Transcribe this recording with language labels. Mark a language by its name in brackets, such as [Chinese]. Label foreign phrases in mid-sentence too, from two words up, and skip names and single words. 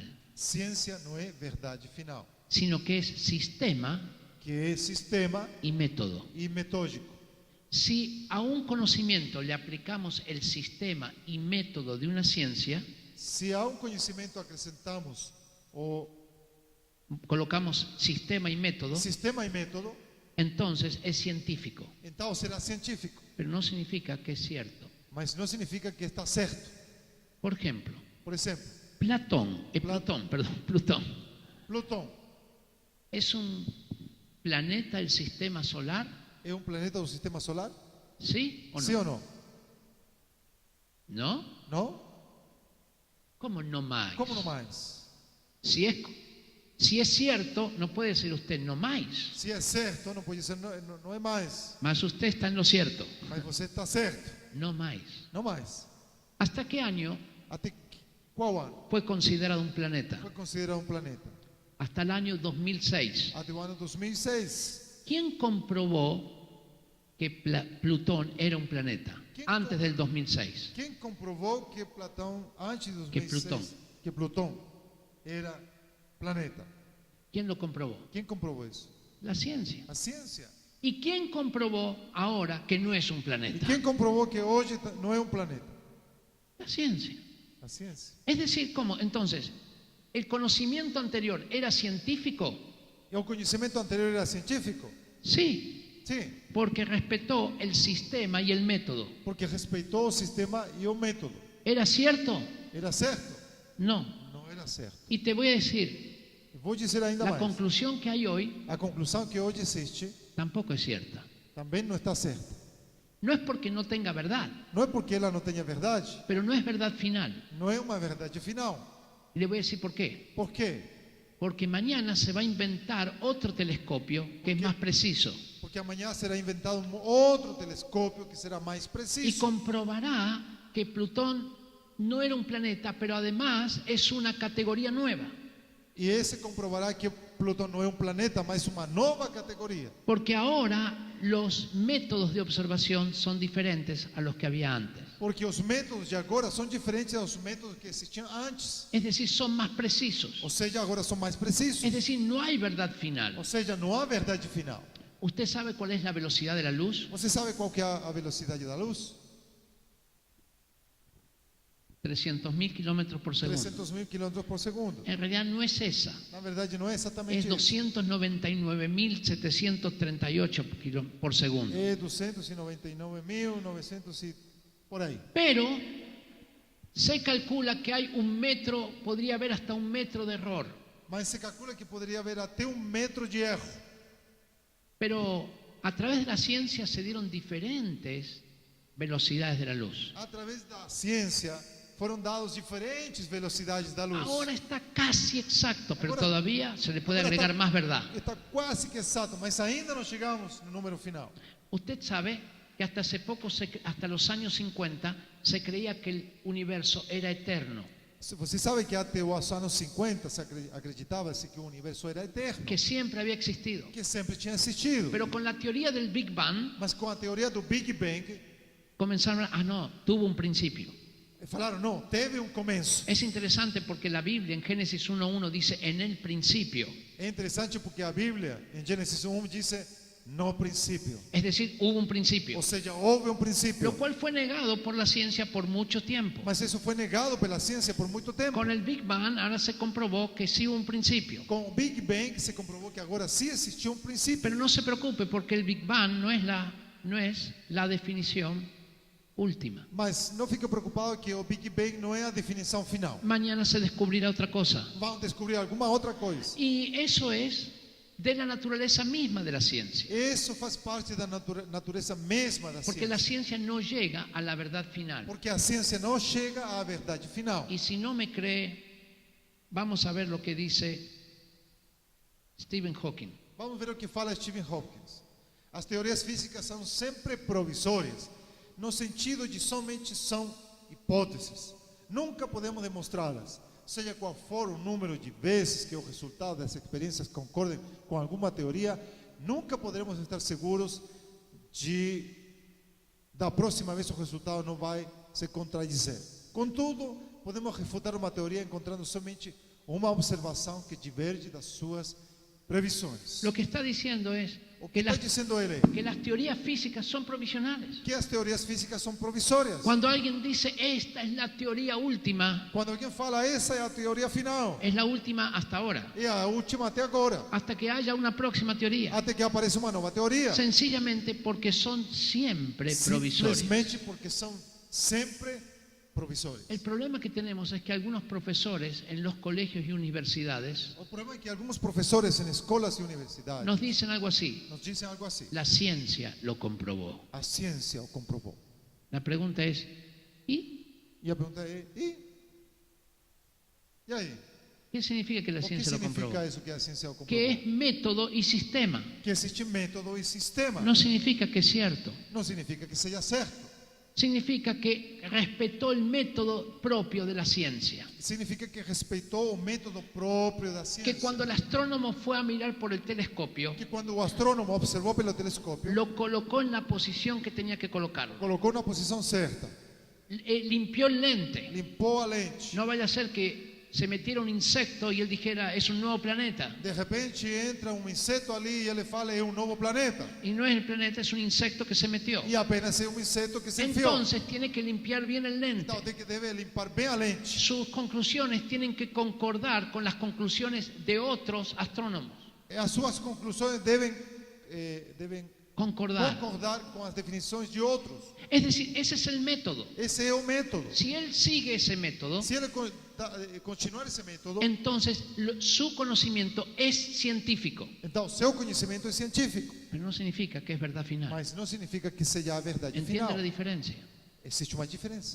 [Portuguese] ciência não é verdade final, [Spanish] sino que es sistema [Portuguese] que é sistema [Spanish] y método. [Portuguese] e metódico. [Spanish] Si a un conocimiento le aplicamos el sistema y método de una ciencia, [Portuguese] Se a um conhecimento acrescentamos o [Spanish] colocamos sistema y método, [Portuguese] sistema e método, [Spanish] entonces es científico, [Portuguese] então será científico, [Spanish] pero no significa que es cierto. [Portuguese] mas não significa que está certo. [Spanish] Por ejemplo, [Portuguese] Por exemplo, [Spanish] Plutón [Portuguese] Plutão [Spanish] es un planeta del sistema solar, [Portuguese] é um planeta do sistema solar? [Spanish] ¿sí o [Portuguese] Sim [Spanish] no? [Portuguese] ou não? [Spanish] ¿No? [Portuguese] Não? [Spanish] ¿Cómo no más? [Portuguese] Como não mais? [Spanish] Si es cierto, no puede ser usted no más, [Portuguese] Se é certo, não pode ser, não é mais. [Spanish] mas usted está en lo cierto, [Portuguese] Mas você está certo, [Spanish] no más. [Portuguese] não mais. [Spanish] ¿Hasta qué año [Portuguese] Até qual ano [Spanish] fue considerado un planeta? [Portuguese] foi considerado um planeta? [Spanish] Hasta el año 2006. [Portuguese] Até o ano 2006. [Spanish] ¿Quién comprobó que Plutón era un planeta ¿Quién antes del 2006? [Portuguese] Quem comprovou que Platão, antes de Que 2006, que Plutão era planeta? [Spanish] ¿Quién lo comprobó? [Portuguese] Quem comprovou isso? [Spanish] La ciencia. [Portuguese] A ciência. [Spanish] ¿Y quién comprobó ahora que no es un [Portuguese] E [Spanish] planeta? [Portuguese] quem comprovou que hoje não é um planeta? [Spanish] La ciencia. [Portuguese] A ciência. [Spanish] Es decir, ¿cómo? Entonces, ¿el conocimiento anterior era científico? [Portuguese] E o conhecimento anterior era científico? [Spanish] Sí, [Portuguese] Sim, [Spanish] porque respetó el sistema y el método. [Portuguese] porque respeitou o sistema e o método. [Spanish] ¿Era cierto? [Portuguese] Era certo? [Spanish] No. [Portuguese] Não era certo. [Spanish] Y te voy a decir, [Portuguese] Eu vou dizer ainda [Spanish] la [Portuguese] mais. [Spanish] conclusión que hay hoy [Portuguese] A conclusão que hoje existe [Spanish] tampoco es cierta. [Portuguese] também não está certa. [Spanish] No es porque no tenga verdad, [Portuguese] Não é porque ela não tenha verdade, [Spanish] pero no es verdad final. [Portuguese] não é uma verdade final. [Spanish] Y le voy a decir por qué. [Portuguese] Por quê? [Spanish] Porque mañana se va a inventar otro telescopio que es más preciso [Portuguese] Porque amanhã será inventado outro telescópio que será mais [Spanish] y [Portuguese] preciso. [Spanish] comprobará que Plutón no era un planeta, pero además es una categoría nueva. [Portuguese] E esse comprovará que Plutão não é um planeta, mas uma nova categoria. [Spanish] Porque ahora los métodos de observación son diferentes a los que había antes. [Portuguese] Porque os métodos de agora são diferentes aos métodos que existiam antes. [Spanish] Es decir, son más precisos. [Portuguese] Ou seja, agora são mais precisos. [Spanish] Es decir, no hay verdad final. [Portuguese] Ou seja, não há verdade final. [Spanish] ¿Usted sabe cuál es la velocidad de la luz? [Portuguese] Você sabe qual que é a velocidade da luz? [Spanish] 300.000 kilómetros por segundo. [Portuguese] 300.000 km por segundo. [Spanish] En realidad no es esa. [Portuguese] Na verdade, não é exatamente [Spanish] Es [Portuguese] isso. [Spanish] 299.738 por segundo. [Portuguese] É 299.900 e por aí. [Spanish] Pero se calcula que hay un metro, podría haber hasta un metro de error. [Portuguese] Mas se calcula que poderia haver até 1 metro de erro. [Spanish] Pero a través de la ciencia se dieron diferentes velocidades de la luz. [Portuguese] A través da ciência foram dados diferentes velocidades da luz. [Spanish] Ahora está casi exacto, pero Ahora- todavía se le puede [Portuguese] Agora [Spanish] agregar [Portuguese] está- [Spanish] más verdad. [Portuguese] Está quase que exato, mas ainda não chegamos no número final. [Spanish] Usted sabe que hasta hace poco, hasta los años 50, se creía que el universo era eterno, [Portuguese] Você sabe que até os anos 50 se acreditava-se que o universo era eterno, [Spanish] que siempre había existido. [Portuguese] que sempre tinha existido. [Spanish] Pero con la teoría del Big Bang [Portuguese] Mas com a teoria do Big Bang, [Spanish] comenzaron no, tuvo un principio. [Portuguese] falaram, não, teve um começo. [Spanish] Es interesante porque la Biblia en Génesis 1:1 dice en el principio. [Portuguese] É interessante porque a Bíblia, em Gênesis 1, diz no princípio. [Spanish] Es decir, hubo un principio, [Portuguese] Ou seja, houve um princípio. [Spanish] lo cual fue negado por la ciencia por mucho tiempo. [Portuguese] Mas isso foi negado pela ciência por muito tempo. [Spanish] Con el Big Bang ahora se comprobó que sí hubo un principio. [Portuguese] Com o Big Bang se comprovou que agora sim existiu um princípio. [Spanish] Pero no se preocupe porque el Big Bang no es la definición última. [Portuguese] Mas não fique preocupado que o Big Bang não é a definição final. [Spanish] Mañana se descubrirá otra cosa. [Portuguese] Vão descobrir alguma outra coisa. [Spanish] Y eso es de la naturaleza misma de la ciencia. [Portuguese] Isso faz parte da natureza mesma da [Spanish] Porque la [Portuguese] ciência. [Spanish] ciencia no llega a la verdad final. [Portuguese] Porque a ciência não chega à verdade final. [Spanish] Y si no me cree, vamos a ver lo que dice Stephen Hawking. [Portuguese] Vamos ver o que fala Stephen Hawking. As teorias físicas são sempre provisórias, no sentido de somente são hipóteses. Nunca podemos demonstrá-las. Seja qual for o número de vezes que o resultado das experiências concordem com alguma teoria, nunca poderemos estar seguros da próxima vez o resultado não vai se contradizer. Contudo, podemos refutar uma teoria encontrando somente uma observação que diverge das suas previsões. [Spanish] Lo que está diciendo es [Portuguese] O que está dizendo ele [Spanish] que las teorías físicas son provisionales. [Portuguese] que as teorias físicas são provisórias. [Spanish] Cuando alguien dice esta es la teoría última, [Portuguese] Quando alguém fala essa é a teoria final, [Spanish] es la última hasta ahora, [Portuguese] é a última até agora, [Spanish] hasta que haya una próxima teoría. [Portuguese] até que apareça uma nova teoria. [Spanish] Sencillamente porque son siempre provisorias. [Portuguese] Simplesmente porque são sempre provisórias. [Spanish] El problema que tenemos es que algunos profesores en los colegios y universidades [Portuguese] O problema é que alguns professores em escolas e universidades [Spanish] nos dicen algo así: [Portuguese] nos dizem algo assim: [Spanish] la ciencia lo comprobó. [Portuguese] a ciência o comprovou. [Spanish] La pregunta es, ¿y [Portuguese] E a pergunta é: e aí? [Spanish] qué significa que la [Portuguese] O que [Spanish] ciencia lo comprobó? [Portuguese] significa isso que a ciência o comprovou? [Spanish] Que es método y sistema. [Portuguese] Que existe método e sistema. [Spanish] No significa que es cierto. [Portuguese] Não significa que seja certo. [Spanish] Significa que respetó el método propio de la ciencia. [Portuguese] Significa que respeitou o método próprio da ciência. [Spanish] Que cuando el astrónomo fue a mirar por el telescopio, [Portuguese] Que quando o astrônomo observou pelo telescópio, [Spanish] lo colocó en la posición que tenía que colocarlo. [Portuguese] colocou na posição certa, [Spanish] Limpió el lente. [Portuguese] limpou a lente. [Spanish] No vaya a ser que se metiera un insecto y él dijera, es un nuevo planeta. [Portuguese] De repente entra um inseto ali e ele fala é um novo planeta. [Spanish] Y no es el planeta, es un insecto que se metió. [Portuguese] E apenas é um inseto que se enfiou. [Spanish] Entonces tiene que limpiar bien el lente. [Portuguese] Então deve limpar bem a lente. [Spanish] Sus conclusiones tienen que concordar con las conclusiones de otros astrónomos. [Portuguese] As suas conclusões devem concordar. concordar com as definições de outros. [Spanish] Es decir, ese es el método. [Portuguese] Esse é o método. [Spanish] Si él sigue ese método, [Portuguese] Se ele continuar esse método, [Spanish] entonces su conocimiento es científico, [Portuguese] então seu conhecimento é científico, [Spanish] pero no significa que es verdad final. [Portuguese] mas não significa que seja a verdade [Spanish] ¿Entiende [Portuguese] final. [Spanish] la diferencia? [Portuguese] Existe uma diferença.